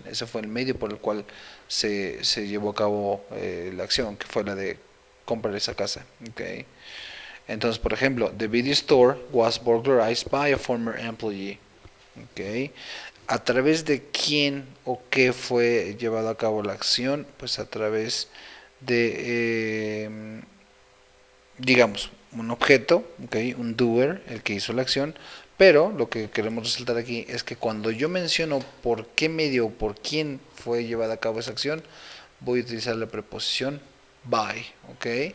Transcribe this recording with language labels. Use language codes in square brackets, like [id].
[es] Ese fue el medio por el cual se llevó a cabo la acción, que fue la de comprar esa casa, ¿ok? Entonces, por ejemplo, [en] the video store was burglarized by a former employee. Okay. [es] ¿A través de quién o qué fue llevado a cabo la acción? Pues a través de, digamos, un objeto, okay, un doer, el que hizo la acción, pero lo que queremos resaltar aquí es que cuando yo menciono por qué medio o por quién fue llevada a cabo esa acción, voy a utilizar la preposición by, ok.